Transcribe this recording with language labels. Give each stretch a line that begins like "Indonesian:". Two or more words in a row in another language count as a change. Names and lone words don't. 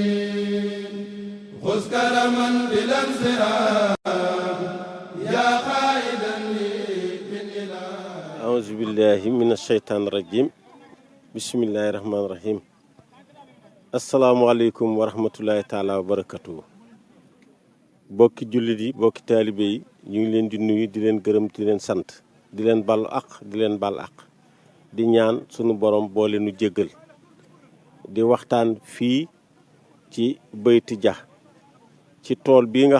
Arabic: خذ كرما بلا انصراف يا خائدا لي من إله أعوذ بالله من الشيطان الرجيم بسم الله الرحمن الرحيم السلام عليكم ورحمة الله تعالى وبركاته
Wolof: bokki jullit yi bokki taalibe yi ñu ngi leen di nuyu di leen gërëm di leen sant di leen balu ak di leen bal ak di ñaan sunu borom boole nu jéggal di waxtaan fii ci Bayti Dia ci tool bii nga